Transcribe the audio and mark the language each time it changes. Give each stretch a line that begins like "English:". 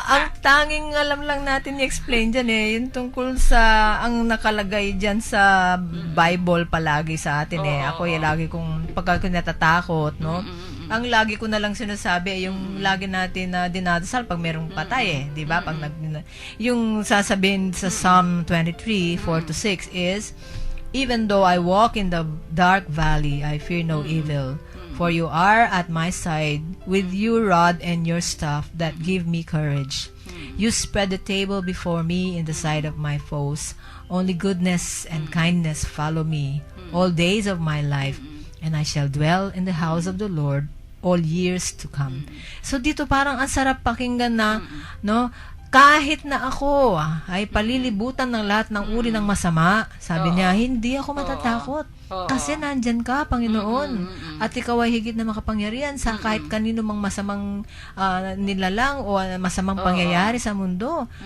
Filipino: Ang tanging alam lang natin i-explain dyan yung tungkol sa ang nakalagay dyan sa Bible palagi sa atin Ako lagi kong pagka natatakot, no? Ang lagi ko na lang sinasabi ay yung lagi natin na dinadasal pag merong patay di ba? Pag yung sasabihin sa
English: Psalm 23, 4-6 is, even though I walk in the dark valley, I fear no evil, for you are at my side, with your rod and your staff that give me courage. You spread the table before me in the sight of my foes. Only goodness and kindness follow me all days of my life, and I shall dwell in the house of the Lord all years to come.
Filipino: So dito parang ang sarap pakinggan na, no? Kahit na ako ay palilibutan ng lahat ng uri ng masama, sabi niya, hindi ako matatakot. Kasi nandyan ka, Panginoon. At ikaw ay higit na makapangyarihan sa kahit kanino mang masamang nilalang o masamang pangyayari sa mundo.